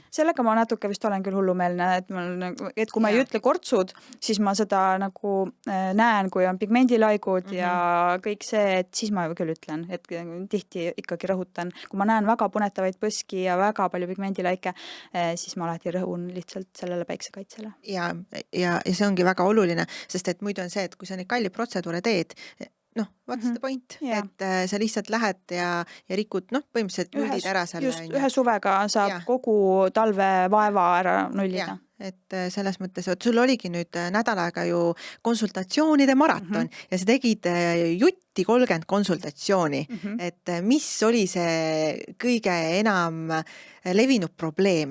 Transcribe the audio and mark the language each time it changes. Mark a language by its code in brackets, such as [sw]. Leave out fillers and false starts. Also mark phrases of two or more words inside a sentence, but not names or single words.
[et] Sellega ma natuke vist olen küll hullumeelne, et kui ma ei ütle kortsud, siis ma seda nagu näen, kui on pigmendilaigud ja kõik see, et siis ma küll ütlen, et tihti ikkagi rõhutan. Kui ma näen väga punetavaid põski ja väga palju pigmendilaike, siis ma alati rõhun lihtsalt sellele päiksekaitsele. Ja see ongi väga oluline, sest et muidu on see, et kui sa neid kalli protseduure teed, [en] what's the point, [et] et sa lihtsalt lähed ja rikud, põhimõtteliselt nullid ära selle. Just, ühe suvega saab kogu talve vaeva ära nullida. Et selles mõttes, et sul oligi nüüd nädal aega ju konsultatsioonide maraton ja sa tegid jutti 30 konsultatsiooni, et mis oli see kõige enam levinud probleem?